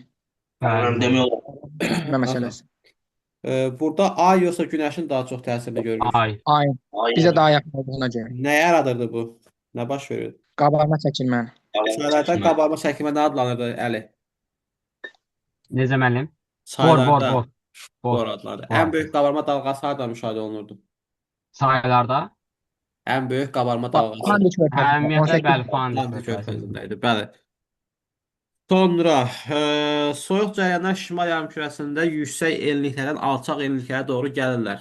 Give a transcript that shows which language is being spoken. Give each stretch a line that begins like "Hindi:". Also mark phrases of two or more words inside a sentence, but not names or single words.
Turkish: Ben demiyorum.
Azerbaijani: Nə məsələsi? Burada ay yoxsa günəşin daha çox təsirini görürük. Ay. Ayın. Bizə daha yaxın olduğuna görə. Nə yaradırdı bu? Nə baş verirdi? Qabarma çəkilməni. Çaylardan qabarma çəkilmə nə adlanırdı, Əli? Necə müəllim? Bor, Çaylarda bor, bor. bor adlanırdı. Bor. Ən böyük qabarma dalğası harda müşahidə olunurdu? Saylarda Ən böyük qabarma dalğası Fandi körfəzində Ümumiyyətlə 18 bəli, Fandi Atlantik körfəzidir. körfəzində idi. Bəli. Sonra soyuq cərəyanlar şimal yarımkürəsində yüksək enliklərdən alçaq enliklərə doğru gəlirlər.